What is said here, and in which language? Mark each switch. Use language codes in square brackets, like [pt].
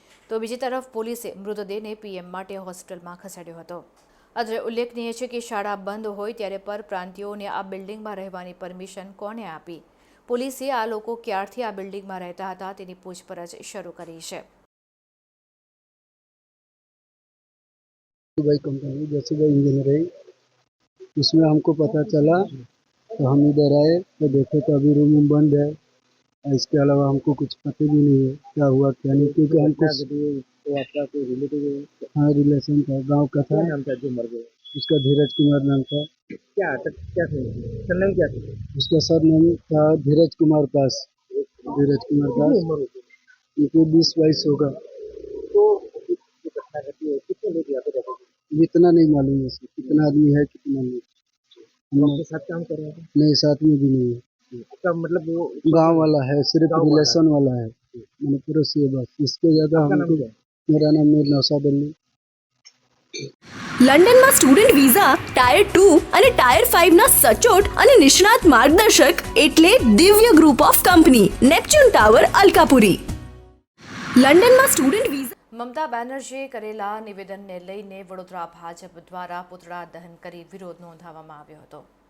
[gu] તો બીજી તરફ પોલીસે મૃતદેહને PM માટે હોસ્પિટલમાં ખસેડ્યો હતો. અત્રે ઉલ્લેખનીય છે કે શાળા બંધ હોય ત્યારે પરપ્રાંતિયોને આ બિલ્ડિંગમાં રહેવાની પરમિશન કોણે આપી? પોલીસે આ લોકો ક્યારથી આ બિલ્ડિંગમાં રહેતા હતા તેની પૂછપરછ શરૂ કરી છે. [hi] कंपनी जैसे इंजीनियरिंग उसमें हमको पता चला तो हम इधर आए तो देखे तो अभी रूम बंद है. इसके अलावा हमको कुछ पता भी नहीं है क्या हुआ क्या नहीं, क्योंकि हमको तो आपका कोई रिलेटिव है? हाँ, रिलेशन था, गांव का था. नाम था जो मर गया? उसका धीरज कुमार नाम था. क्या सरनेम क्या था? उसका सरनेम था धीरज कुमार दास. धीरज कुमार दास. उनको 20-22 होगा. तो घटना घटी है, कितने लोग यहाँ पे रहते थे? इतना नहीं मालूम है, कितना आदमी है कितना नहीं. हम आपके साथ काम कर रहे थे? नहीं, साथ में भी नहीं है. आपका मतलब वो गांव वाला है, सिर्फ रिलेशन वाला है, मैंने पड़ोसी है बस. इसके ज्यादा मेरा नाम मीर नौशाद अली. [gu] લંડનમાં સ્ટુડન્ટ વિઝા ટાયર 2 અને ટાયર 5 ના સચોટ અને નિષ્ણાત માર્ગદર્શક એટલે દિવ્ય group of company, Neptune tower, Alkapuri. લંડનમાં સ્ટુડન્ટ વિઝા. મમતા બેનર્જીએ કરેલા નિવેદનને લઈને વડોદરા ભાજપ દ્વારા પુતળા દહન કરી વિરોધ નોંધાવવામાં આવ્યો હતો.